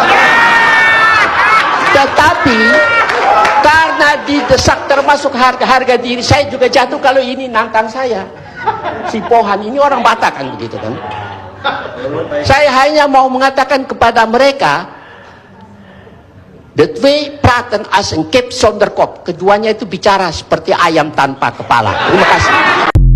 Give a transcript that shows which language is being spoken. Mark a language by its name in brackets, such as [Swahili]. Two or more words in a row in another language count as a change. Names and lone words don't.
[Indonesian] Tetapi karena didesak, termasuk harga diri saya juga jatuh kalau ini nantang saya. Si Pohan ini orang Batak kan, begitu kan. Saya hanya mau mengatakan kepada mereka, [Dutch] the twee praten als een kip zonder kop. [Indonesian] Keduanya itu bicara seperti ayam tanpa kepala. Terima kasih.